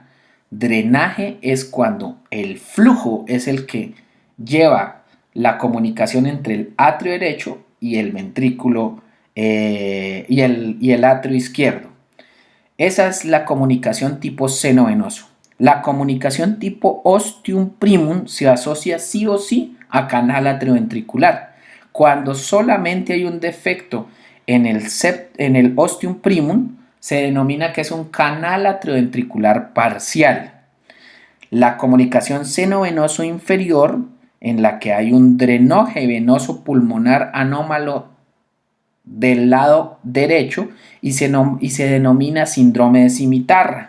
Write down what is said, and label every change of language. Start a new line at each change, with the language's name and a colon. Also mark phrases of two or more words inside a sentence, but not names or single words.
Spanish: Drenaje es cuando el flujo es el que lleva la comunicación entre el atrio derecho y el ventrículo y el atrio izquierdo. Esa es la comunicación tipo seno venoso. La comunicación tipo
Latin: ostium primum
Spanish: se asocia sí o sí a canal atrioventricular. Cuando solamente hay un defecto en el
Latin: ostium primum,
Spanish: se denomina que es un canal atrioventricular parcial. La comunicación seno-venoso inferior, en la que hay un drenaje venoso pulmonar anómalo del lado derecho y se denomina síndrome de cimitarra.